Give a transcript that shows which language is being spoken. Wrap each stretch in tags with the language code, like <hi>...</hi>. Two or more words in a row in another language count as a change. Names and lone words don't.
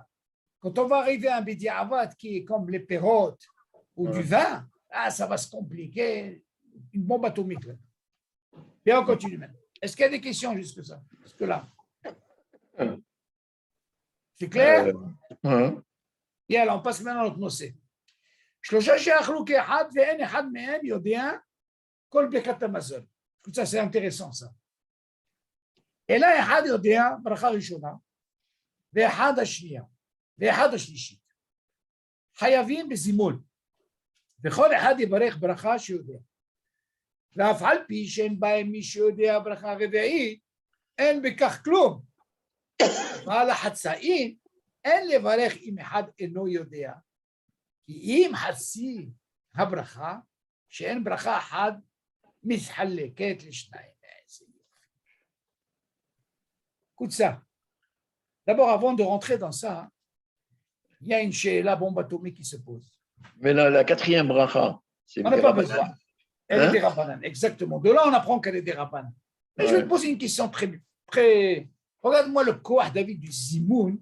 <fr>Quand on va arriver à un Bediavat qui est comme les pérotes ou du vin, là, ça va se compliquer. Une bombe atomique. Là. Bien, on continue maintenant. Est-ce qu'il y a des questions jusque ça? Jusque là? C'est clair? Et alors, on passe maintenant à notre noce.</fr> <he>שלושה שאכלו כאחד ואין אחד מהם יודע כל ברכת המזון.</he> <fr>Ça, c'est intéressant, ça.</fr> <he>אלא אחד יודע ברכה ראשונה, ואחד השנייה, ואחד השלישית. חייבים בזימון, וכל אחד יברך ברכה שיודע. ואף על פי שאין בהם מי שיודע ברכה רביעית, אין בכך כלום. ועל החצאים, אין לברך אם אחד אינו יודע. כי אם חצי הברכה, שאין ברכה אחת, מתחלקת לשניים.</he> <fr>Écoute ça. D'abord, avant de rentrer dans ça, il y a la bombe atomique qui se pose. Mais la quatrième bracha, c'est on n'a pas besoin. Elle est des Rabbanan, exactement. De là, on apprend qu'elle est des Rabbanan. Mais je vais te poser une question très... Regarde-moi le koah David du Zimoun.</fr>